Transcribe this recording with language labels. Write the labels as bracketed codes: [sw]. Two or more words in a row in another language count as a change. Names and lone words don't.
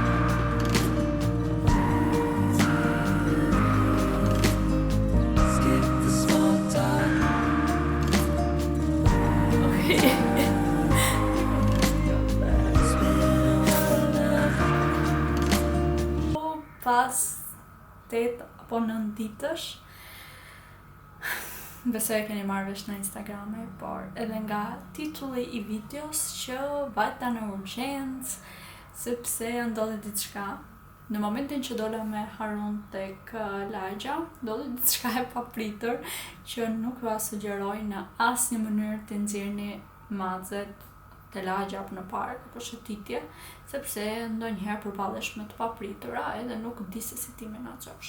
[en] Skip the small talk. It's been a while now. [sq] Pas 8 apo 9 ditësh, besoj e keni marrë vesh në Instagram, por edhe nga titulli i videos që vajta në urgjencë, sepse ndodhi diçka. Në momentin që dola me Harun tek lagja, ndodhi diçka e papritur që nuk ju sugjeroj në asnjë mënyrë të nxjerrni mazet te lagja apo në park apo shëtitje, sepse ndonjëherë përballesh me të papritura edhe nuk di se si ti menaxhosh.